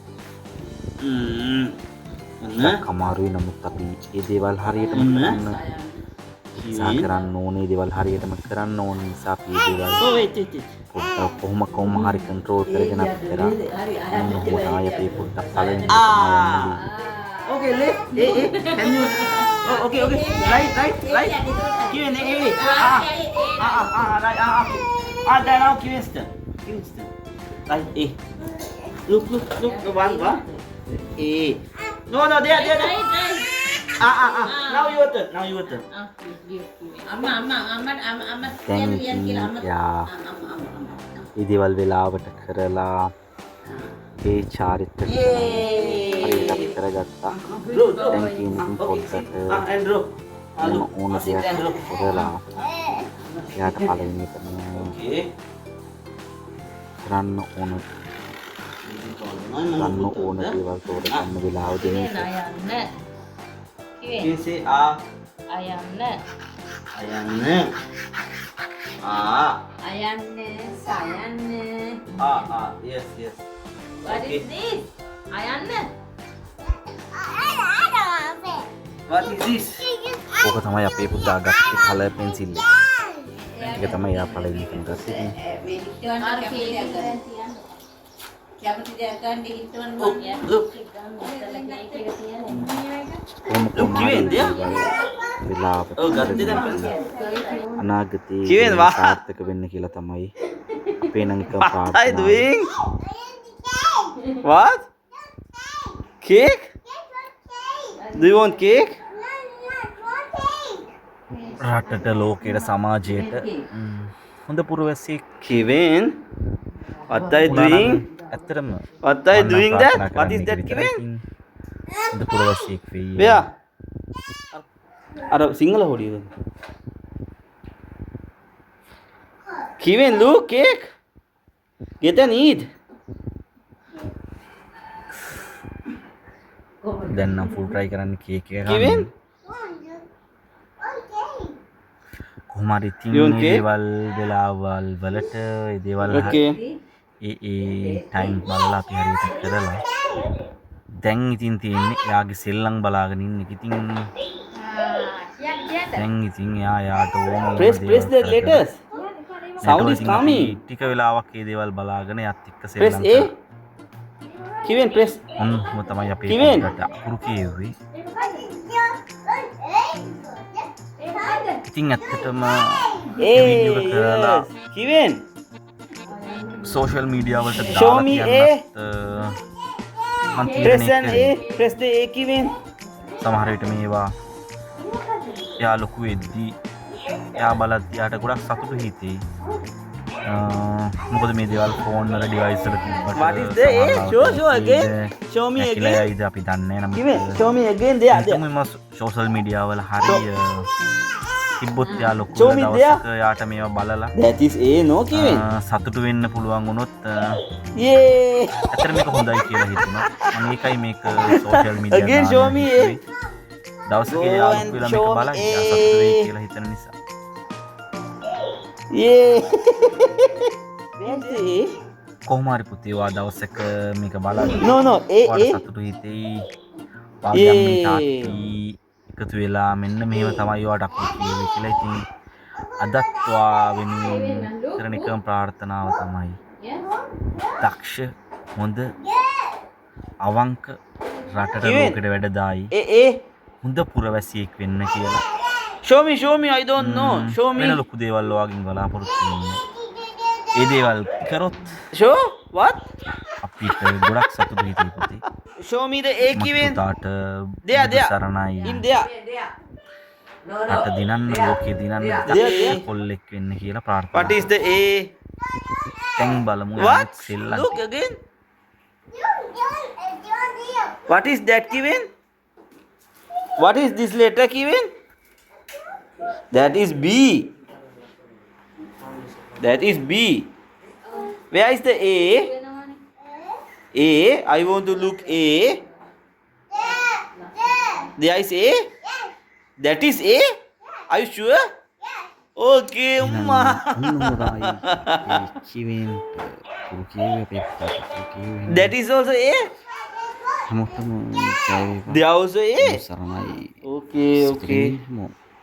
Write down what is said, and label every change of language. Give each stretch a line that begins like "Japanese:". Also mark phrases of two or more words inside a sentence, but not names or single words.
Sinhala: අමාරුයි නමුත් අපි මේ දේවල් හරියටම කරන්න උත්සාහ කරන්න ඕනේ. දේවල් හරියටම කරන්න ඕන නිසා අපි මේ දේවල් පොඩ්ඩක් කොහොම හරි කන්ට්‍රෝල් කරගෙන අපි කරා. මොකද අපි පොඩ්ඩක් පළවෙනි
English: Okay, left. Can you? Oh, okay. Right. Give me. Right. Now Kiwi's turn. Kiwi's turn. Right, A. Look. One. A. No, there. Now your turn.
Sinhala: දැන් ඉතින් යා ඒ දේවල් වෙලාවට කරලා ඒ චාරිත්‍ර හරියට අපි කරගත්තා. දැන් ඉතින් පොඩ්ඩක්
English: And draw.
Sinhala: ඕන දෙයක් කරලා එයාට පළවෙනි එක
English: Okay.
Sinhala: කරන්න ඕන දේවල් තෝරගන්න වෙලාව දෙන එක.
English: You say
Sinhala: අයන්න Ayanna. අයන්න සයන්න
English: Yes. what is this අයන්න What is this?
Sinhala: ඕක තමයි අපේ පුතා ගත්තේ
English: colour pencil
Sinhala: එක. ඒක තමයි එයා පළවෙනි එකෙන් ගත්තේ.
English: Look, Kiwin, there.
Sinhala: වෙලාවට Oh, ගත්තේ දැන් අනාගතයේ Kiwin, වා. සාර්ථක වෙන්න කියලා තමයි අපේ නම් එක
English: What are you
Sinhala: ප්‍රාර්ථනාව.
English: doing? What? Cake? Do you want cake?
Sinhala: රටට ලෝකයට සමාජයට හොඳ පුරවැසියෙක්
English: Kevin? What are you doing?
Sinhala: ඇත්තටම
English: What are you
Sinhala: මම
English: doing
Sinhala: ප්‍රාර්ථනා
English: that? What is
Sinhala: කරන්නේ
English: that,
Sinhala: විතරයි.
English: Kevin?
Sinhala: හොඳ පුරවැසියෙක් වෙයි. Where? අර සිංහල හොඩියද?
English: Kevin, look, cake. Get and eat.
Sinhala: දැන් නම්
English: full try
Sinhala: කරන්න කේක් එක
English: Kevin?
Sinhala: ගන්න. කොහොම හරි ඉතින්
English: You want
Sinhala: මේ
English: cake?
Sinhala: දේවල් වෙලාවල් වලට ඒ දේවල්
English: Okay.
Sinhala: ඒ ටයිම් බලලා අපි හරියට කරලා දැන් ඉතින් තියෙන්නේ එයාගේ සෙල්ලම් බලාගෙන ඉන්න එක. ඉතින් දැන් ඉතින් එයාට ඕන
English: Press the letters. Sound is coming.
Sinhala: ටික වෙලාවක් ඒ දේවල් බලාගෙන යත් එක්ක
English: Press
Sinhala: සෙල්ලම්
English: A. Kevin, press.
Sinhala: ඔන්න තමයි අපේ
English: Kevin.
Sinhala: පොඩ්ඩට අකුරු කියෙව්වේ. ඉතින් ඇත්තටම වීඩියෝ එක කරලා
English: Yes. Kevin. social media
Sinhala: වලට
English: Show
Sinhala: දාලා
English: me
Sinhala: තියන්නත් මම
English: Press
Sinhala: තීරණය
English: an
Sinhala: කරේ.
English: A. Press the A, Kevin.
Sinhala: සමහර විට මේවා එයා ලොකු වෙද්දී එයා බලද්දී යාට ගොඩක් සතුටු හිතෙයි. මොකද මේ දේවල් ෆෝන් වල ඩිවයිස් වල තිබ්බට
English: What is the A? Show again. Show me again.
Sinhala: ඉද අපි දන්නේ නැහැ.
English: Kevin, show me again. There.
Sinhala: මම
English: social media
Sinhala: වල හරි තිබ්බොත් එයා ලොකු
English: Show me
Sinhala: දවසක යාට මේවා බලලා
English: That is A, no, Kevin.
Sinhala: සතුටු වෙන්න පුළුවන් වුණොත්
English: Yay.
Sinhala: ඇත්තට මේක හොඳයි කියලා හිතුණා. මම ඒකයි මේක
English: social media Again, show me A.
Sinhala: දවසක
English: Go
Sinhala: යාළුවෝ
English: and
Sinhala: වෙලා
English: show
Sinhala: මේක
English: me
Sinhala: බලයි
English: A.
Sinhala: සතුටු වෙයි කියලා හිතන නිසා.
English: Yay. Where's the A?
Sinhala: කොහොම හරි පුතේ වා දවසක මේක බලන්න.
English: No, A,
Sinhala: ඔයාට
English: A.
Sinhala: සතුටු හිතෙයි. වාගේ අම්මේ තාත්ති එකතු වෙලා මෙන්න මේව තමයි ඔයාට අකුරු කියෙව්වේ කියලා. ඉතින් අදත් ඔයා වෙනුවෙන් කරන එකම ප්‍රාර්ථනාව තමයි දක්ෂ හොඳ අවංක රටට
English: Kevin.
Sinhala: ලෝකෙට වැඩදායි
English: A.
Sinhala: හොඳ පුරවැසියෙක් වෙන්න කියලා.
English: Show me. I don't know. Show
Sinhala: වෙන
English: me.
Sinhala: ලොකු දේවල් ඔයාගෙන් බලාපොරොත්තු වෙන්නේ. ඒ දේවල් කරොත්
English: Show? What?
Sinhala: අපිට ගොඩක් සතුටු හිතේ පුතේ.
English: Show me the A, Kevin.
Sinhala: පුතාට
English: There.
Sinhala: සරණයි.
English: In there.
Sinhala: රට දිනන්න ලෝකේ දිනන්න
English: there.
Sinhala: කොල්ලෙක් වෙන්න කියලා ප්‍රාර්ථනා.
English: What is the A?
Sinhala: දැන් බලමු
English: What?
Sinhala: සෙල්ලම්.
English: Look again. What is that, Kevin? What is this letter, Kevin? That is B. That is B. Where is the A? A. I want to look A. There is A? That is A? Are you sure? Okay, Umma. That is also A?
Sinhala: හැමෝටම ජය වේවා.
English: They are also A?
Sinhala: සරණයි.
English: Okay. spring